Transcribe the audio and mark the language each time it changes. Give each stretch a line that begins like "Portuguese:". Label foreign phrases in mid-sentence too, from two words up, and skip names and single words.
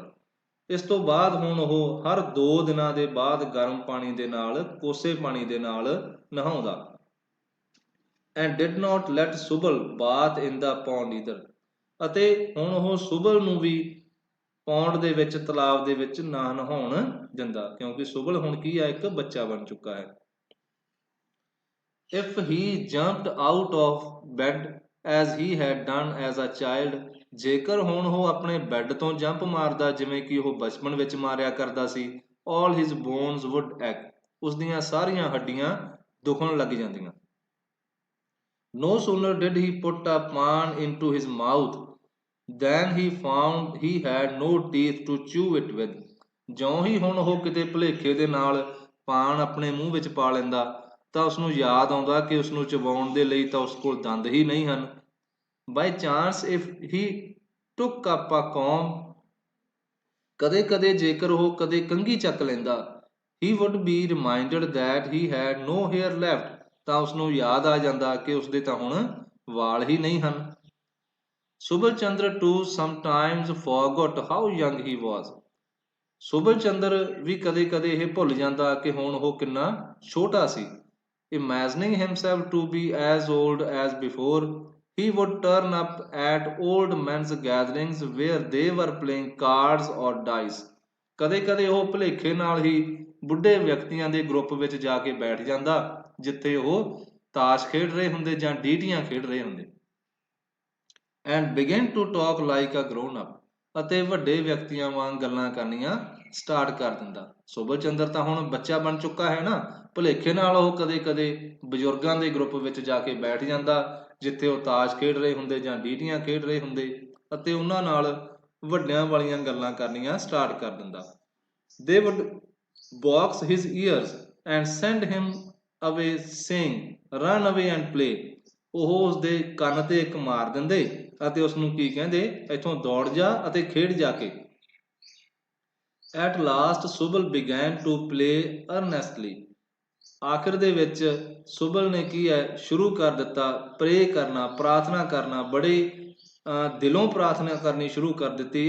Punjabi: ਇਸ ਤੋਂ ਬਾਅਦ ਹੁਣ ਉਹ ਹਰ 2 ਦਿਨਾਂ ਦੇ ਬਾਅਦ ਗਰਮ ਪਾਣੀ ਦੇ ਨਾਲ, ਕੋਸੇ ਪਾਣੀ ਦੇ ਨਾਲ ਨਹਾਉਂਦਾ।
English: And did not let ਸੁਬਲ bath in the pond either।
Punjabi: ਅਤੇ ਹੁਣ ਉਹ ਸੁਬਲ ਨੂੰ ਵੀ ਪੌਂਡ ਦੇ ਵਿੱਚ, ਤਲਾਬ ਦੇ ਵਿੱਚ ਨਾ ਨਹਾਉਣ ਦਿੰਦਾ, ਕਿਉਂਕਿ ਸੁਬਲ ਹੁਣ ਕੀ ਹੈ, ਇੱਕ ਬੱਚਾ ਬਣ ਚੁੱਕਾ ਹੈ।
English: If he jumped out of bed as he had done as a child,
Punjabi: ਜੇਕਰ ਹੁਣ ਉਹ ਆਪਣੇ ਬੈੱਡ ਤੋਂ ਜੰਪ ਮਾਰਦਾ ਜਿਵੇਂ ਕਿ ਉਹ ਬਚਪਨ ਵਿੱਚ ਮਾਰਿਆ ਕਰਦਾ ਸੀ,
English: all his bones would ache,
Punjabi: ਉਸਦੀਆਂ ਸਾਰੀਆਂ ਹੱਡੀਆਂ ਦੁਖਣ ਲੱਗ ਜਾਂਦੀਆਂ।
English: No sooner did he put a pan into his mouth than he found he had no teeth to chew it with,
Punjabi: ਜਿਉਂ ਹੀ ਹੁਣ ਉਹ ਕਿਤੇ ਭੁਲੇਖੇ ਦੇ ਨਾਲ ਪਾਨ ਆਪਣੇ ਮੂੰਹ ਵਿੱਚ ਪਾ ਲੈਂਦਾ ਤਾਂ ਉਸਨੂੰ ਯਾਦ ਆਉਂਦਾ ਕਿ ਉਸਨੂੰ ਚਬਾਉਣ ਦੇ ਲਈ ਤਾਂ ਉਸ ਕੋਲ ਦੰਦ ਹੀ ਨਹੀਂ ਹਨ।
English: by chance if he took up a comb,
Punjabi: ਕਦੇ ਕਦੇ ਜੇਕਰ ਉਹ ਕਦੇ ਕੰਘੀ ਚੱਕ ਲੈਂਦਾ,
English: he would be reminded that he had no hair left,
Punjabi: ਤਾਂ ਉਸਨੂੰ ਯਾਦ ਆ ਜਾਂਦਾ ਕਿ ਉਸਦੇ ਤਾਂ ਹੁਣ ਵਾਲ ਹੀ ਨਹੀਂ ਹਨ।
English: Subal Chandra too sometimes forgot how young he was,
Punjabi: ਸੁਬਲ ਚੰਦਰ ਵੀ ਕਦੇ ਕਦੇ ਇਹ ਭੁੱਲ ਜਾਂਦਾ ਕਿ ਹੁਣ ਉਹ ਕਿੰਨਾ ਛੋਟਾ ਸੀ।
English: Imagining himself to be as old as before, he would turn up at old men's gatherings where they were playing cards or dice,
Punjabi: ਕਦੇ ਕਦੇ ਉਹ ਭੁਲੇਖੇ ਨਾਲ ਹੀ ਬੁੱਢੇ ਵਿਅਕਤੀਆਂ ਦੇ ਗਰੁੱਪ ਵਿੱਚ ਜਾ ਕੇ ਬੈਠ ਜਾਂਦਾ ਜਿੱਥੇ ਉਹ ਤਾਸ਼ ਖੇਡ ਰਹੇ ਹੁੰਦੇ ਜਾਂ ਡੀਟੀਆਂ ਖੇਡ ਰਹੇ ਹੁੰਦੇ।
English: And begin to talk like a grown up,
Punjabi: ਅਤੇ ਵੱਡੇ ਵਿਅਕਤੀਆਂ ਵਾਂਗ ਗੱਲਾਂ ਕਰਨੀਆਂ ਸਟਾਰਟ ਕਰ ਦਿੰਦਾ। ਸੁਬਲ ਚੰਦਰ ਤਾਂ ਹੁਣ ਬੱਚਾ ਬਣ ਚੁੱਕਾ ਹੈ ਨਾ, ਭੁਲੇਖੇ ਨਾਲ ਉਹ ਕਦੇ ਕਦੇ ਬਜ਼ੁਰਗਾਂ ਦੇ ਗਰੁੱਪ ਵਿੱਚ ਜਾ ਕੇ ਬੈਠ ਜਾਂਦਾ ਜਿੱਥੇ ਉਹ ਤਾਸ਼ ਖੇਡ ਰਹੇ ਹੁੰਦੇ ਜਾਂ ਡੀਟੀਆਂ ਖੇਡ ਰਹੇ ਹੁੰਦੇ ਅਤੇ ਉਹਨਾਂ ਨਾਲ ਵੱਡਿਆਂ ਵਾਲੀਆਂ ਗੱਲਾਂ ਕਰਨੀਆਂ ਸਟਾਰਟ ਕਰ ਦਿੰਦਾ।
English: They would box his ears and send him away saying, run away and play,
Punjabi: ਉਹ ਉਸਦੇ ਕੰਨ ਤੇ ਇੱਕ ਮਾਰ ਦਿੰਦੇ ਅਤੇ ਉਸਨੂੰ ਕੀ ਕਹਿੰਦੇ, ਇੱਥੋਂ ਦੌੜ ਜਾ ਅਤੇ ਖੇਡ ਜਾ ਕੇ।
English: At last Subal began to play earnestly,
Punjabi: ਆਖਿਰ ਦੇ ਵਿੱਚ ਸੁਬਲ ਨੇ ਕੀ ਹੈ ਸ਼ੁਰੂ ਕਰ ਦਿੱਤਾ ਪ੍ਰੇ ਕਰਨਾ, ਪ੍ਰਾਰਥਨਾ ਕਰਨਾ, ਬੜੇ ਦਿਲੋਂ ਪ੍ਰਾਰਥਨਾ ਕਰਨੀ ਸ਼ੁਰੂ ਕਰ ਦਿੱਤੀ।